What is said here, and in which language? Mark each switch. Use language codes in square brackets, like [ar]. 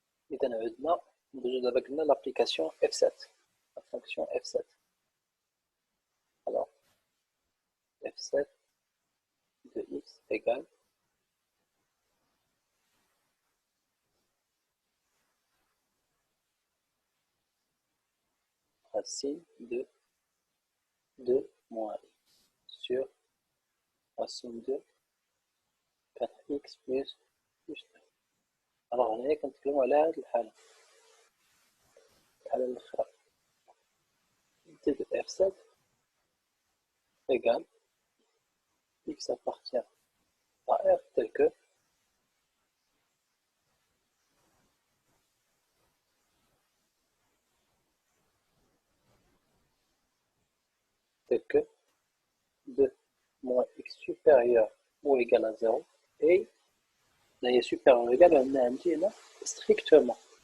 [ar] إذا عدنا ندوزو دابا قلنا [fr] l'application F7, la fonction F7. Alors, F7 de x égale racine de 2 moins x sur racine de 4x plus 9. [ar] Alors هنايا كنتكلمو على هاد الحالة الأخرى. [fr] d de f7 égale x appartient à r tel que tel que 2 moins x supérieur ou égal à 0 et là il y a supérieur ou égal on a un petit là strictement